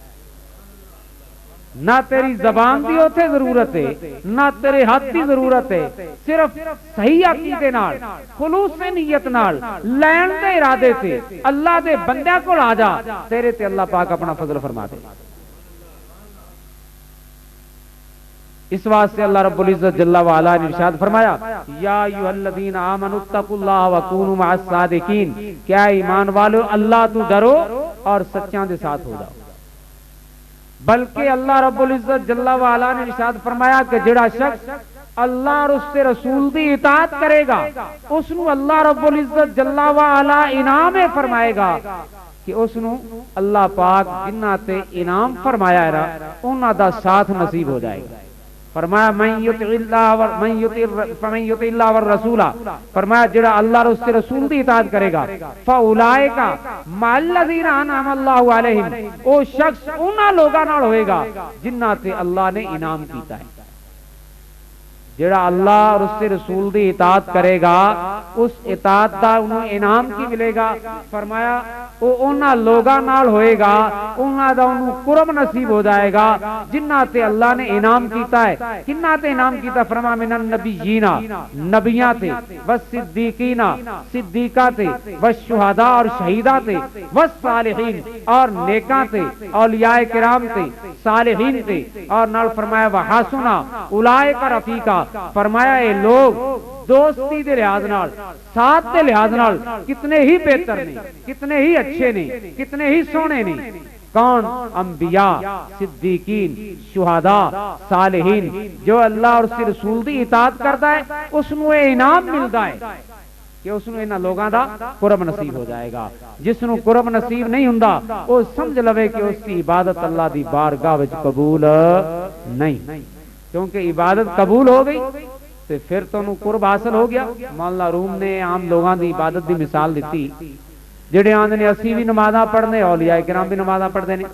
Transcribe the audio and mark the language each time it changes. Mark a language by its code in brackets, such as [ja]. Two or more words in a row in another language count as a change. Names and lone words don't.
[pa] نہ تیری زبان دی اوتھے ضرورت ہے نہ تیرے ہاتھ دی ضرورت ہے, صرف صحیح عقیدے نال خلوص نیت نال لین دے ارادے سے اللہ دے بندیاں کول آ جا, تیرے تے اللہ پاک اپنا فضل فرما دے. [ur] اس واسطے اللہ رب العزت جل وعلا نے ارشاد فرمایا [ar] یا ایھا الذین آمنوا اتقوا اللہ وکونوا مع الصادقین, [ur] کیا ایمان والو اللہ تو ڈرو اور سچیاں دے ساتھ ہو جاؤ. [pa] بلکہ اللہ رب العزت جل وعلا نے ارشاد فرمایا کہ جڑا شخص اللہ اور اس کے رسول دی اطاعت کرے گا اس نو اللہ رب العزت جل وعلا انعام فرمائے گا کہ اس نو اللہ پاک جنہ تے انعام فرمایا ہے انہاں دا ساتھ نصیب ہو جائے گا. فرمایا [ar] من یطع اللہ والرسول, [pa] فرمایا جڑا اللہ اور اس کے رسول دی اطاعت کرے گا [ar] فاولئک مع الذین انعم اللہ علیہم, [pa] او شخص انہاں لوگاں نال ہوئے گا جنہاں تے اللہ نے انعام کیتا ہے. جڑا اللہ اور اس کے رسول دی اطاعت کرے گا اس اطاعت دا انہوں انعام کی ملے گا. فرمایا وہ انہاں لوگاں نال ہوئے گا انہاں دا انہوں قرب نصیب ہو جائے گا جنہاں تے اللہ نے انعام کیتا ہے. کنہاں تے انعام کیتا؟ فرمایا [ar] من النبیین, [pa] نبیاں تے, والصدیقین, صدیقاں تے, والشہداء اور شہیداں تے, والصالحین اور نیکاں تے, اولیاء کرام تے, صالحین تے, اور نال فرمایا [ar] وحسن اولئک رفیقا, [pa] فرمایا اے لوگ دوستی دے لحاظ نال ساتھ دے لحاظ نال کتنے ہی بہتر نے, کتنے ہی اچھے نے, کتنے ہی سونے نے. کون؟ انبیاء, صدیقین, شہداء, صالحین. [ur] جو اللہ اور اس کے رسول دی اطاعت کرتا ہے اس نو انعام ملتا ہے کہ اس نو انہاں لوگاں دا قرب نصیب ہو جائے گا. [pa] جس نو قرب نصیب نہیں ہوندا وہ سمجھ لوے کہ اس کی عبادت اللہ دی بارگاہ وچ قبول نہیں, کیونکہ عبادت قبول ہو گئی تو پھر تو انہوں قرب حاصل ہو گیا. مولانا روم نے عام لوگاں دی عبادت دی مثال دیتی جڑے آندے نے اسی بھی نمازاں پڑھنے, اولیاء کرام بھی نمازاں پڑھتے ہیں.